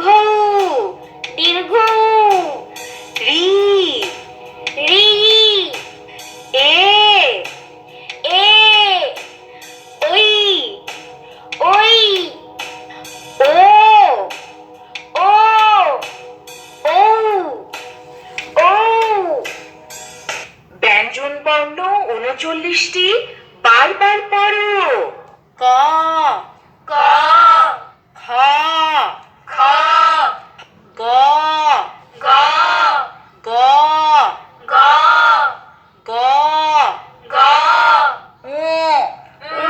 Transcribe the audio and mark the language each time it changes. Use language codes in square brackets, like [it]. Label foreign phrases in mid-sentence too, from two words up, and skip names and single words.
[bn] দীর্ঘ রি রি এ এ ওই ওই ও ও ও ও ব্যঞ্জন বর্ণ 39টি, বারবার পড়ো। ক ক খ খ গ গ গ গ গ গ উ উ